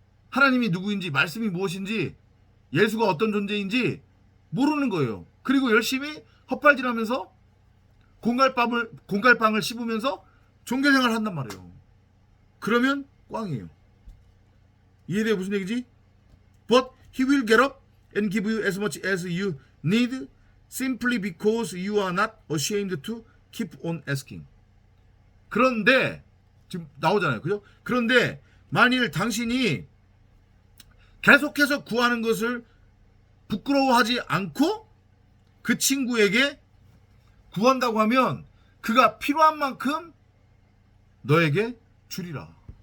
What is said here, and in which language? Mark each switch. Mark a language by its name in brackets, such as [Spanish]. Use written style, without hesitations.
[Korean] 하나님이 누구인지, 말씀이 무엇인지, 예수가 어떤 존재인지 모르는 거예요. 그리고 열심히 헛발질하면서 공갈빵을 씹으면서 종교생활을 한단 말이에요. 그러면 꽝이에요. 이해돼요? 무슨 얘기지? [English] But he will get up and give you as much as you need simply because you are not ashamed to keep on asking. [Korean] 그런데 지금 나오잖아요. 그죠? 그런데 만일 당신이 계속해서 구하는 것을 부끄러워하지 않고 그 친구에게 구한다고 하면 그가 필요한 만큼 너에게 주리라.